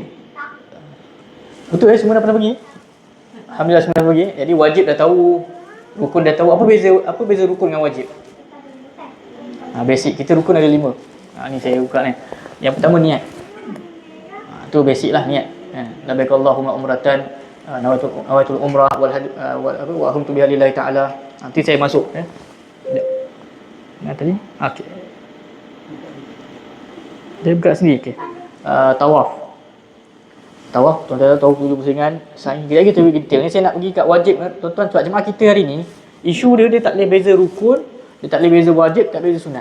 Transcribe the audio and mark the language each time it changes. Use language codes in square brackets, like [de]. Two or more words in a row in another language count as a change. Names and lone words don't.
[ms] Betul semua dah pernah pergi? Alhamdulillah semua dah pergi. Jadi wajib dah tahu, rukun dah tahu. Apa beza rukun dengan wajib? Basic kita rukun ada 5. Ni saya buka ni. Yang pertama niat. Tu basic lah niat. [ar] لبيك اللهم عمرة نويت العمرة وأحرمت بها لله تعالى. [ms] Nanti saya masuk tadi. Okey. Dia buka sendiri. Okey. Tawaf. Tuan-tuan tahu 7 pusingan. Saing lagi kita detail. Ni saya nak pergi kat wajib tuan-tuan, sebab jemaah kita hari ni isu dia tak boleh beza rukun, dia tak boleh beza wajib, tak boleh beza sunat.